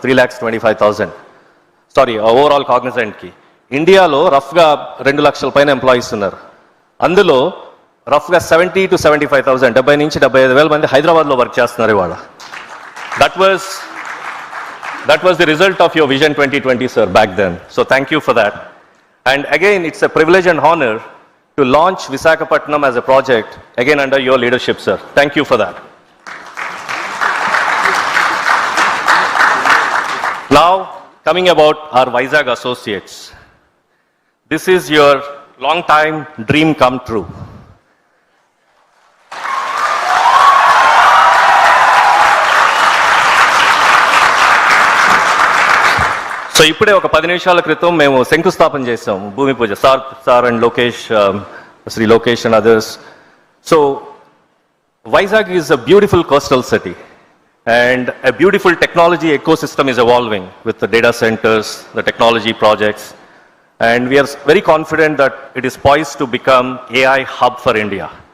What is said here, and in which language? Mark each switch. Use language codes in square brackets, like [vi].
[te] 3,25,000 overall కాగ్నిజెంట్కి. ఇండియాలో రఫ్గా 2 లక్షల పైన ఎంప్లాయీస్ ఉన్నారు. అందులో రఫ్గా 70 to 75,000, 70 నుంచి 75,000 మంది హైదరాబాద్లో వర్క్ చేస్తున్నారు ఇవాళ. [en] That was the result of your vision 2020, sir, back then. So thank you for that. And again, it's a privilege and honor to launch Visakhapatnam as a project, again under your leadership, sir. Thank you for that. Now, coming about our Vizag associates. This is your long time dream come true. [te] So ఇప్పుడే ఒక 10 నిమిషాల క్రితం మేము శంకుస్థాపన చేసాం, భూమి పూజ. [en] Sir and Lokesh, Shri Lokesh and others. So Vizag is a beautiful coastal city and a beautiful technology ecosystem is evolving with the data centers, the technology projects, and we are very confident that it is poised to become AI hub for India.